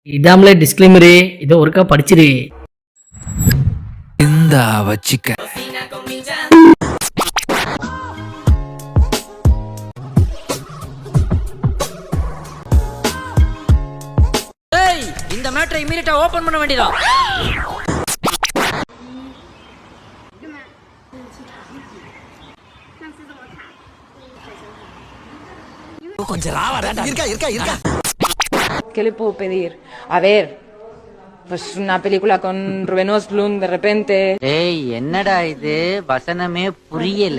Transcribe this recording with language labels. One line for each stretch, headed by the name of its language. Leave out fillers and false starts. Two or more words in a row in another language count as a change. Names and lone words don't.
Tamil: இதாமலே டிஸ்க்ளைமரு, இதை ஒருக்கா படிச்சிரு. இந்த வச்சிக்க இந்த மேட்டரை
English: immediately open
Tamil: பண்ண வேண்டியதா?
Spanish: ¿Qué le puedo pedir? A ver, pues una película con Rubén Östlund de repente.
Tamil: ஏய் என்னடா இது வசனமே புரியல.